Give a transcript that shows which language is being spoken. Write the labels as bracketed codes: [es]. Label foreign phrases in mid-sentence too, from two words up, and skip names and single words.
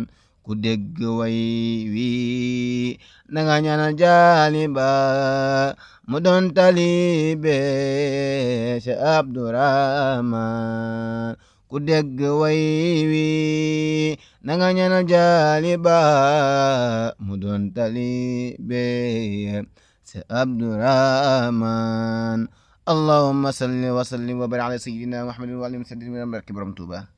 [wo] ku dégg way wi na nga ñaanal jaali ba mu doon talibe Cheikh Abdourahman. ku dégg way wi nanga ñaanal jaaliba mu doon talibe si Abdurahman [ar] اللهم صل وسلم وبارك على سيدنا محمد وعلى آله وصحبه [wo] barke borom Tuuba